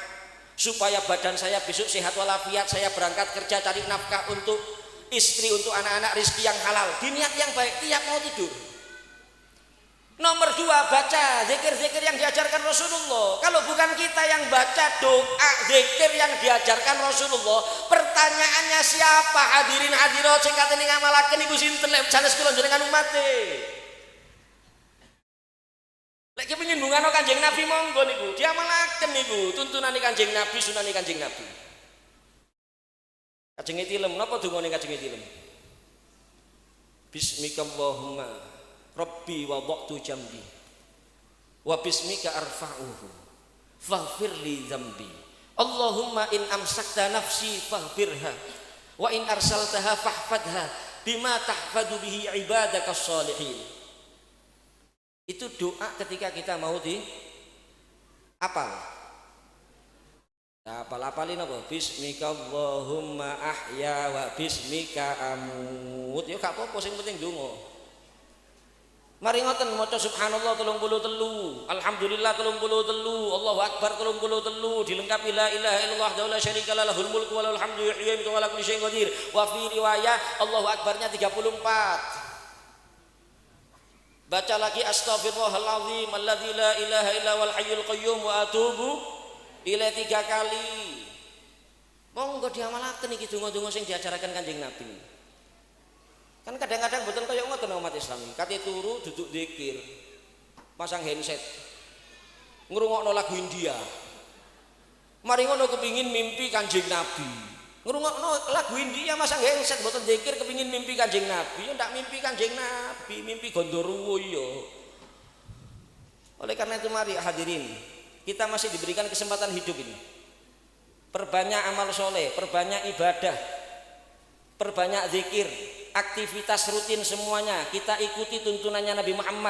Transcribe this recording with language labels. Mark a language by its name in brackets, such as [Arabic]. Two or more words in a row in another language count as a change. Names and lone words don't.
[Indonesian] Supaya badan saya besok sehat walafiat, saya berangkat kerja cari nafkah untuk istri, untuk anak-anak, rezeki yang halal. Diniat yang baik tiap mau tidur. Nomor 2, baca zikir-zikir yang diajarkan Rasulullah. Kalau bukan kita yang baca doa zikir yang diajarkan Rasulullah, pertanyaannya siapa hadirin hadirat [Javanese] sing katene ngamalaken iku sinten lek sanes kula jenengan umate. Lek kepengin bungano Kanjeng Nabi monggo niku, diamalaken niku, tuntunane Kanjeng Nabi, sunane Kanjeng Nabi. Kajenge tilem, napa dungane kajenge tilem? [Arabic] بسمك اللهم ربي وضعت جنبي وبسمك أرفعه فاغفر لي ذنبي. اللهم إن أمسكت نفسي فاغفر لها وإن أرسلتها فاحفظها بما تحفظ به عبادك الصالحين. [Indonesian] Itu doa ketika kita mau di apal. Apal-apalin apa? [Arabic] باسمك اللهم أحيا وباسمك أموت. [Javanese] Ya [Indonesian] gak apa-apa, [Javanese] sing penting ndonga. Mari ngoten maca [Arabic] سبحان الله 33، الحمد لله 33، الله أكبر 33, dilengkapi لا إله إلا الله ولا شريك له له الملك وله الحمد يحيي ويميت وعلى كل شيء قدير. وفي رواية [Indonesian] Allahu akbarnya 34. Baca lagi [Arabic] أستغفر الله العظيم الذي لا إله إلا هو الحي القيوم وأتوب إليه 3 kali. [Javanese] Monggo diamalaken iki donga-donga sing diajaraken Kanjeng Nabi. Kan kadang-kadang betul kaya ngoten umat Islam. Kate turu duduk zikir. Pasang handset. Ngrungokno lagu India. Mari ngono kepingin mimpi Kanjeng Nabi. Ngrungokno lagu India masang handset mboten zikir kepingin mimpi Kanjeng Nabi. Ya ndak mimpi Kanjeng Nabi, mimpi Gondoruwo ya. [Indonesian] Oleh karena itu mari hadirin, kita masih diberikan kesempatan hidup ini. Perbanyak amal soleh, perbanyak ibadah, perbanyak zikir, aktivitas rutin semuanya kita ikuti tuntunannya Nabi Muhammad.